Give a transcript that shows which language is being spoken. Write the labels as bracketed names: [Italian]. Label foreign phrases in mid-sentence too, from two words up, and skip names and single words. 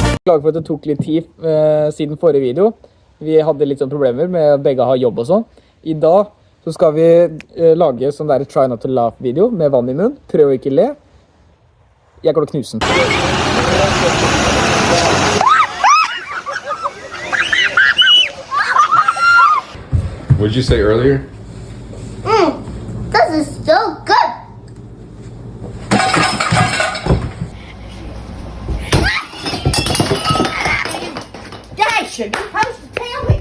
[Norwegian] Beklager for at det tok litt tid siden forrige video. Vi hadde litt sånn problemer med å begge ha jobb og sånn. I dag så skal vi lage sånn der [English] try not to laugh [Norwegian] video med vann i munnen. Prøv å ikke le. Jeg går til å knuse den. [English] What did you say earlier? This is so good. Dad, should you supposed to tell me?